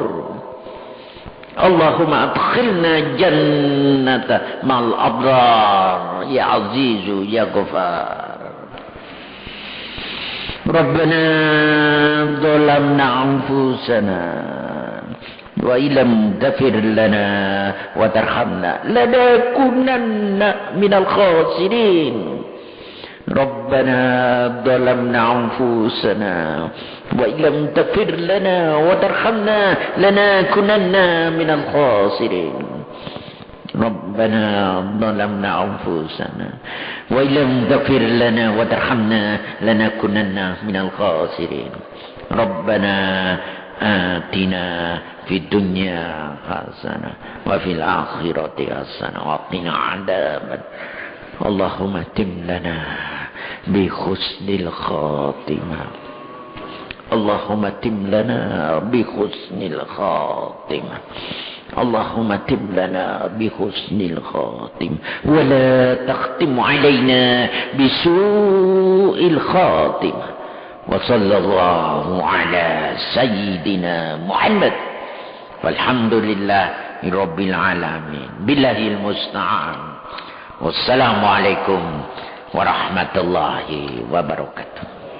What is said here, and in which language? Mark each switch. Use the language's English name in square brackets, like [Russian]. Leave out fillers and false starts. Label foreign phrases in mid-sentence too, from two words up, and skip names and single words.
[Arabic] اللهم أدخلنا جنة مع الأبرار يا عزيز يا غفار. ربنا ظلمنا أنفسنا وإن لم تغفر لنا وترحمنا لنكونن من الخاسرين. ربنا ظلمنا أنفسنا وإن لم تغفر لنا وترحمنا لنكونن من الخاسرين. ربنا ظلمنا أنفسنا وإن لم تغفر لنا وترحمنا لنكونن من الخاسرين. ربنا آتنا في الدنيا حسنة وفي الآخرة حسنة وقنا عذابا. اللهم اختم لنا بحسن الخاتمة. اللهم اختم لنا بحسن الخاتمة. اللهم اختم لنا بحسن الخاتمة ولا تختم علينا بسوء الخاتمة. وصلى الله على سيدنا محمد والحمد لله رب العالمين. بالله المستعان. والسلام عليكم ورحمة الله وبركاته.